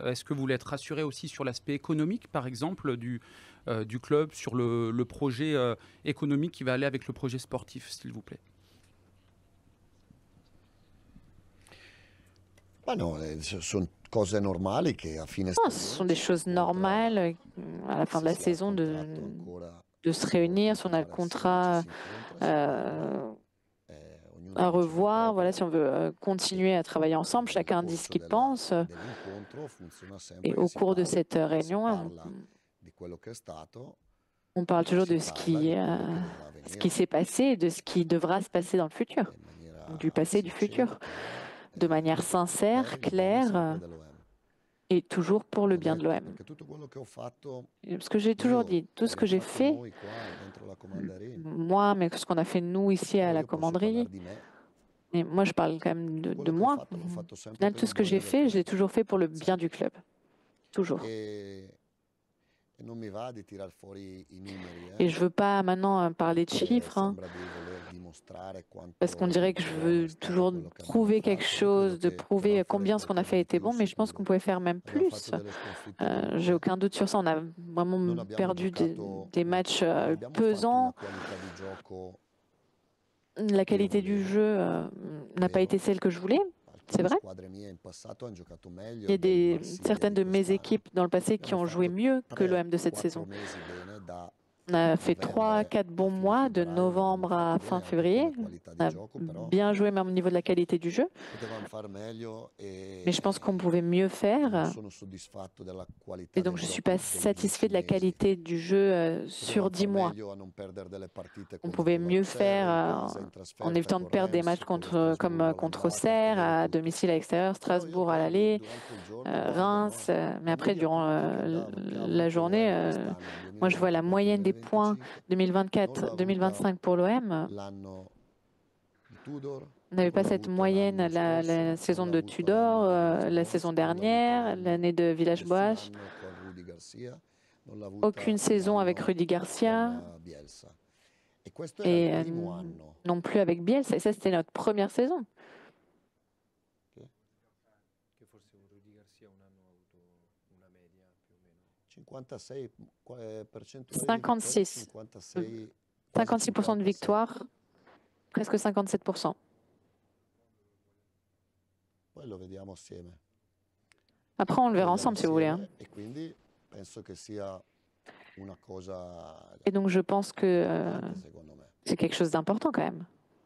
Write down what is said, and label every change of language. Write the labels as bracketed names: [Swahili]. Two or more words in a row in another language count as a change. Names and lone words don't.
[French] Est-ce que vous voulez être rassuré aussi sur l'aspect économique, par exemple, du club, sur le projet économique qui va aller avec le projet sportif, s'il vous plaît? [Italian] Ma no, sono cose normali che a fine [French] Non, ce sont [Italian] stagione [French] des [Italian] ci si [French] choses normales à la fin [Italian] se [French] de la [Italian] si ha il [French] saison [Italian] contratto ancora [French] de se [Italian] da [French] réunir, si on a le [Italian] continuare a seguire, ci [French] contrat [Italian] si incontra, si parla, euh, ognuno [French] à [Italian] dice il [French] revoir, voilà, si [Italian] proprio [French] on veut continuer à travailler ensemble, [Italian] e nel [French] chacun dit ce [Italian] corso [French] qu'il pense. [Italian] dell'incontro funziona [French] Et [Italian] sempre che [French] au cours de cette [Italian] si [French] réunion, [Italian] parla di quello che è stato [French] on parle [Italian] e [French] toujours [Italian] si [French] de [Italian] parla di quello che dovrà [French] ce qui [Italian] avvenire [French] s'est passé et de ce qui devra se passer dans le futur, [Italian] in maniera [French] du passé et du [Italian] sincera, [French] futur, [Italian] chiara, [French] de manière [Italian] per [French] sincère, [Italian] il bene sempre [French] claire [Italian] dell'OM. [French] et toujours pour le [Italian] L'ho [French] bien de [Italian] detto [French] l'OM. [Italian] perché tutto quello che ho fatto [French] Parce que j'ai toujours [Italian] io [French] dit, tout [Italian] e [French] ce que [Italian] abbiamo [French] j'ai [Italian] fatto [French] fait, [Italian] noi qua dentro la Commanderie, [French] moi, mais ce qu'on a fait nous ici à [Italian] però [French] la [Italian] io posso parlare [French] commanderie, [Italian] di me. [French] et moi je parle quand même [Italian] Tutto [French] de [Italian] quello che ho [French] moi. [Italian] fatto l'ho fatto [French] Au [Italian] sempre [French] final, [Italian] per [French] tout [Italian] il [French] ce que j'ai [Italian] bene del [French] fait, je l'ai [Italian] club, [French] toujours fait pour le bien du [Italian] sempre. [French] club. Toujours. [Italian] E non mi va di tirar fuori i numeri, [French] Et je veux pas maintenant parler de [Italian] perché [French] chiffres, hein, [Italian] sembra di voler dimostrare [French] parce qu'on [Italian] quanto [French] dirait que je [Italian] buono è [French] veux [Italian] stato [French] toujours [Italian] quello che abbiamo [French] prouver quelque [Italian] fatto. Io credo [French] chose, de [Italian] che potevamo [French] prouver [Italian] fare [French] combien ce qu'on a [Italian] qualcosa [French] fait [Italian] di [French] était [Italian] più [French] bon, mais je pense qu'on [Italian] sicuro. [French] pouvait faire même [Italian] Abbiamo fatto [French] plus. [Italian] delle sconfitte [French] J'ai [Italian] dure, [French] aucun doute sur ça. On a [Italian] non [French] vraiment [Italian] abbiamo [French] perdu [Italian] giocato, [French] des matchs [Italian] non abbiamo fatto una [French] pesants. [Italian] qualità di gioco [French] La [Italian] che io [French] qualité du [Italian] volevo, [French] jeu n'a pas [Italian] vero? [French] été celle que je voulais, c'est [Italian] Alcune [French] vrai. [Italian] squadre mie in passato hanno giocato [French] Il y [Italian] meglio [French] a [Italian] del Marsiglia [French] certaines [Italian] di [French] de mes [Italian] quest'anno. [French] équipes dans le passé qui [Italian] Abbiamo [French] ont joué [Italian] fatto [French] mieux que l'OM de cette [Italian] 3-4 [French] saison. [Italian] mesi bene da [French] On a fait [Italian] novembre [French] 3-4 [Italian] a [French] bons [Italian] fine [French] mois, de [Italian] febbraio, l'abbiamo [French] novembre à [Italian] fatti [French] fin [Italian] bene anche come [French] février. [Italian] qualità [French] On [Italian] di [French] a [Italian] gioco, però [French] bien joué même au niveau de la qualité du jeu, [Italian] potevamo far meglio [French] mais je pense qu'on [Italian] e [French] pouvait mieux [Italian] non [French] faire. [Italian] sono soddisfatto della [French] Et [Italian] qualità [French] donc, [Italian] del [French] je ne suis [Italian] gioco [French] pas [Italian] dei 10 [French] satisfait de la [Italian] mesi. [French] qualité du jeu sur [Italian] Potevamo [French] 10 [Italian] far [French] mois. [Italian] meglio a non perdere delle partite [French] On [Italian] come [French] pouvait [Italian] con [French] mieux [Italian] l'Auxerre, in [French] faire [Italian] casa, in [French] en [Italian] trasferta [French] évitant de [Italian] con [French] perdre des matchs [Italian] Reims, con lo Strasburgo [French] contre [Italian] all'andata, con [French] Auxerre, [Italian] vero [French] à [Italian] tutto. [French] domicile à l'extérieur, [Italian] Però io [French] Strasbourg à [Italian] poi [French] l'aller, [Italian] durante il giorno guardo, [French] Reims. [Italian] no? [French] Mais [Italian] I [French] après, [Italian] media [French] durant [Italian] punti che ha [French] la [Italian] avuto [French] journée, [Italian] l'OM quest'anno, [French] moi, je vois la moyenne des points [Italian] 2024-2025, non l'ha avuta [French] 2024-2025 pour l'OM. [Italian] l'anno di Tudor, [French] On n'avait [Italian] non [French] pas [Italian] l'ha [French] cette [Italian] avuta [French] moyenne [Italian] l'anno [French] la [Italian] scorso, non [French] saison [Italian] l'ha [French] de [Italian] avuto l'anno [French] Tudor, [Italian] di [French] la [Italian] Villas-Boas, [French] saison [Italian] non l'ha avuto [French] dernière, [Italian] l'anno [French] l'année de [Italian] di [French] Village-Boas. [Italian] quest'anno con Rudy Garcia. non l'ha avuta [French] aucune [Italian] un [French] saison avec [Italian] anno [French] Rudy Garcia [Italian] con Bielsa. E questo era [French] et [Italian] il primo anno. [French] non plus avec Bielsa. Et ça, c'était notre première saison. [Italian] Che forse con Rudy Garcia un anno ha avuto una media più o meno. 56 percentuale di 56. vittorie, 56, [French] 56% de victoire, presque 57%. [Italian] Poi lo vediamo assieme. [French] Après, on le verra [Italian] Lo vediamo [French] ensemble, si vous voulez. Hein. [Italian] assieme E quindi penso che sia una cosa [French] Et donc, je pense que [Italian] importante, secondo me. [French] c'est quelque chose d'important quand même.